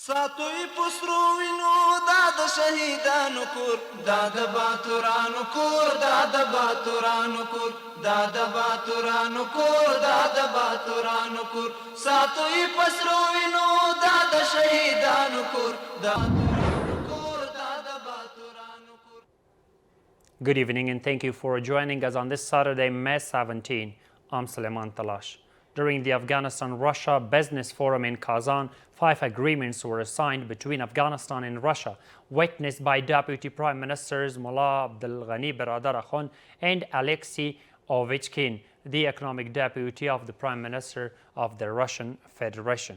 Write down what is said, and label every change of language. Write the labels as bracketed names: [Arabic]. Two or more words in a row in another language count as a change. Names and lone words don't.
[Pashto] ساتوی پسرو وینو دا د شهیدانو کور دا د باتورانو کور دا د باتورانو کور دا د باتورانو کور دا د باتورانو کور ساتوی پسرو وینو دا د شهیدانو کور دا [English] Good evening and thank you for joining us on this Saturday, May 17. I'm Suleiman Talash. During the Afghanistan-Russia Business Forum in Kazan, 5 agreements were signed between Afghanistan and Russia, witnessed by Deputy Prime Ministers Mullah Abdul Ghani Baradar Akhund and Alexei Ovechkin, the economic deputy of the Prime Minister of the Russian Federation.